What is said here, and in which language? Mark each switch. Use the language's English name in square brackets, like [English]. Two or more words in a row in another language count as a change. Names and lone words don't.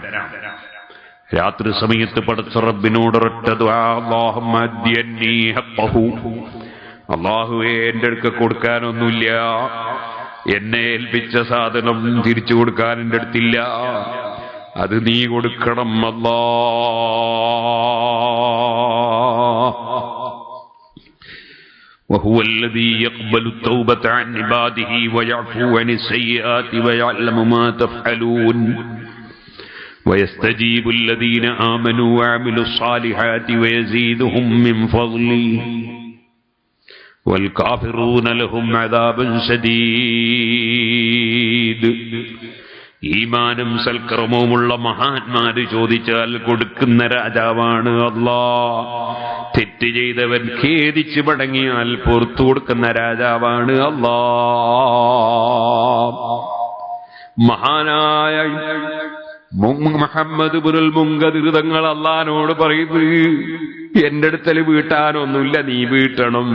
[Malayalam] രാത്രി സമയത്ത് പടച്ച റബ്ബിനോടൊരൊറ്റ ദുആ, അല്ലാഹുവേ എന്റെ അടുക്ക കൊടുക്കാനൊന്നുമില്ല, എന്നെ ഏൽപ്പിച്ച സാധനം തിരിച്ചു കൊടുക്കാൻ എന്റെ അടുത്തില്ല, അത് നീ കൊടുക്കണം അല്ലാഹ്. [Arabic] وهو الذي يقبل التوبة عن عباده ويعفو عن السيئات ويعلم ما تفعلون ويستجيب الذين آمنوا وعملوا الصالحات ويزيدهم من فضله والكافرون لهم عذاب شديد. [Malayalam] ഈമാനും സൽക്കർമ്മവുമുള്ള മഹാന്മാര് ചോദിച്ചാൽ കൊടുക്കുന്ന രാജാവാണ് അല്ലാഹ്. തെറ്റ് ചെയ്തവൻ ഖേദിച്ച് മടങ്ങിയാൽ പുറത്തു കൊടുക്കുന്ന രാജാവാണ് അല്ലാഹ്. മഹാനായ മുഹമ്മദ് ഇബ്നുൽ മുൻകദിർ തങ്ങൾ അല്ലാഹുവോട് പറയുന്നു, എന്റെ അടുത്തൽ വീട്ടാനൊന്നുമില്ല, നീ വീട്ടണം.